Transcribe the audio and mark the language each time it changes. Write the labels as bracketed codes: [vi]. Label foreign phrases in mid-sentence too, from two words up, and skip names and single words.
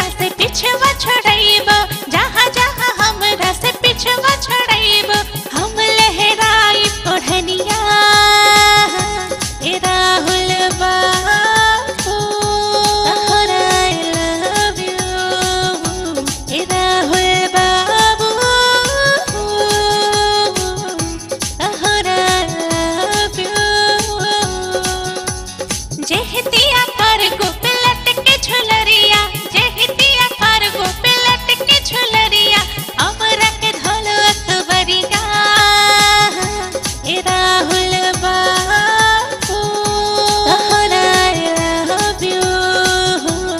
[bho] से पिछवा छड़ाइब, जहाँ जहाँ हमरा से पिछवा छड़ाइब, हम लहराई ओढ़निया। ए राहुल बाबू तोहरा [en] I love you। [bho] ए राहुल बाबू तोहरा [en] I love you। [bho] जेहतिया पर गुपलट के झुलरिया, जेहतिया पर गुपलट के झुलरिया, हमरा के धोलो अकबरिया। ए राहुल बाबू तोहरा [en] I love you।